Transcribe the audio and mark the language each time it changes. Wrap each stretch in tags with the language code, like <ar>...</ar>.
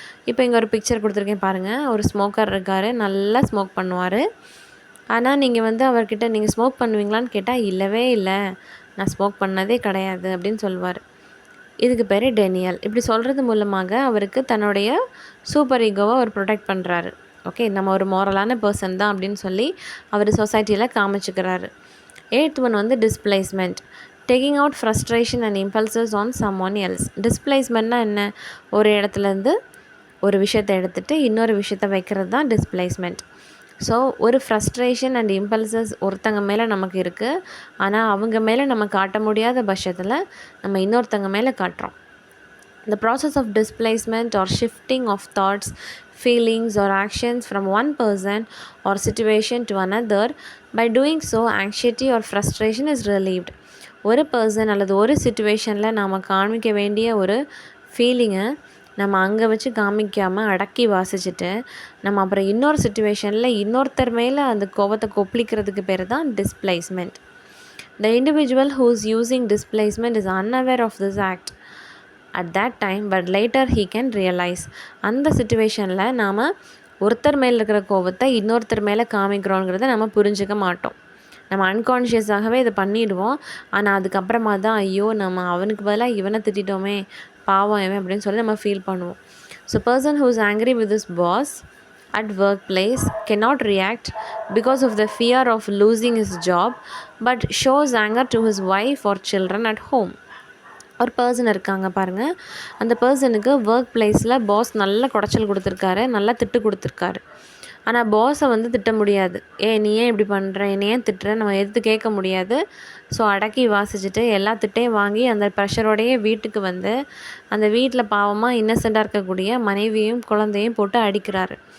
<ta>இப்போ இங்கே ஒரு பிக்சர் கொடுத்துருக்கேன் பாருங்கள். ஒரு ஸ்மோக்கர் இருக்கார், நல்லா ஸ்மோக் பண்ணுவார். ஆனால் நீங்கள் வந்து அவர்கிட்ட நீங்கள் ஸ்மோக் பண்ணுவீங்களான்னு கேட்டால் இல்லவே இல்லை, நான் ஸ்மோக் பண்ணதே கிடையாது அப்படின்னு சொல்லுவார். இதுக்கு பேர் டெனியல். இப்படி சொல்கிறது மூலமாக அவருக்கு தன்னுடைய சூப்பர் ஈகோவை அவர் ப்ரொடெக்ட் பண்ணுறாரு. ஓகே, நம்ம ஒரு மோரலான பர்சன் தான் அப்படின்னு சொல்லி அவர் சொசைட்டியில் காமிச்சுக்கிறாரு.</ta> <en>8th one வந்து displacement. Taking out frustration and impulses on someone else.</en> <ta>டிஸ்பிளேஸ்மெண்ட்னா என்ன, ஒரு இடத்துலேருந்து ஒரு விஷயத்தை எடுத்துகிட்டு இன்னொரு விஷயத்தை வைக்கிறது தான் டிஸ்பிளேஸ்மெண்ட். ஸோ ஒரு ஃப்ரஸ்ட்ரேஷன் அண்ட் இம்பல்சஸ் ஒருத்தங்க மேலே நமக்கு இருக்குது, ஆனால் அவங்க மேலே நம்ம காட்ட முடியாத பட்சத்தில் நம்ம இன்னொருத்தங்க மேலே காட்டுறோம்.</ta> <en>The process of displacement or shifting of thoughts, feelings or actions from one person or situation to another. By doing so, anxiety or frustration is relieved.</en> <ta>ஒரு பர்சன் அல்லது ஒரு சிச்சுவேஷனில் நாம் காமிக்க வேண்டிய ஒரு ஃபீலிங்கை நம்ம அங்கே வச்சு காமிக்காமல் அடக்கி வாசிச்சுட்டு நம்ம அப்புறம் இன்னொரு சிச்சுவேஷனில் இன்னொருத்தர் மேலே அந்த கோபத்தை கொப்பளிக்கிறதுக்கு பேர் தான் displacement.</ta> <en>The individual who is using displacement is unaware of this act at that time, but later he can realize.</en> <ta>அந்த சிச்சுவேஷனில் நாம் ஒருத்தர் மேலே இருக்கிற கோபத்தை இன்னொருத்தர் மேலே காமிக்கிறோங்கிறத நம்ம புரிஞ்சிக்க மாட்டோம். நம்ம அன்கான்ஷியஸாகவே இதை பண்ணிவிடுவோம். ஆனால் அதுக்கப்புறமா தான் ஐயோ நம்ம அவனுக்கு பதிலாக இவனை திட்டோமே, பாவம் இவன் அப்படின்னு சொல்லி நம்ம ஃபீல் பண்ணுவோம்.</ta> <en>So person who is angry with his boss at workplace cannot react because of the fear of losing his job, but shows anger to his wife or children at home.</en> <ta>ஒரு person இருக்காங்க பாருங்கள், அந்த பர்சனுக்கு work பிளேஸில் pass நல்ல குடைச்சல் கொடுத்துருக்காரு, நல்லா திட்டு கொடுத்துருக்காரு. ஆனால் பாஸை வந்து திட்ட முடியாது. நீ ஏன் இப்படி பண்ணுற, என்னை ஏன் திட்டுற, நம்ம எதிர்த்து கேட்க முடியாது. ஸோ அடக்கி வாசிச்சுட்டு எல்லா திட்டையும் வாங்கி அந்த ப்ரெஷரோடையே வீட்டுக்கு வந்து அந்த வீட்டில் பாவமாக இன்னசென்ட்டாக இருக்கக்கூடிய மனைவியும் குழந்தையும் போட்டு அடிக்கிறாரு.</ta>